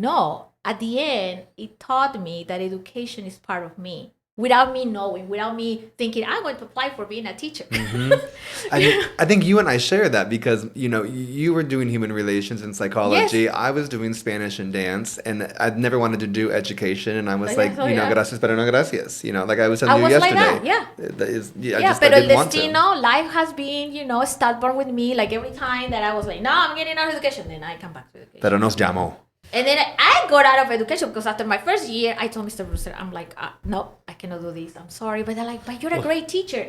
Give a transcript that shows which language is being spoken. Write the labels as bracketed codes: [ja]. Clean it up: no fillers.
[en] No, at the end, it taught me that education is part of me. Without me knowing, without me thinking, I'm going to apply for being a teacher. Mm-hmm. I think you and I share that because, you were doing human relations and psychology. Yes. I was doing Spanish and dance, and I'd never wanted to do education. And I was [es] gracias, pero no gracias. [en] Like I was telling you yesterday. Like that, yeah. But [es] el destino, [en] life has been, stubborn with me. Like every time that I was like, no, I'm getting out of education, then I come back to education. [es] Pero nos llamó. [en] And then I got out of education because after my first year, I told Mr. Brewster, I'm like, no, I cannot do this. I'm sorry. But they're like, but you're a great teacher.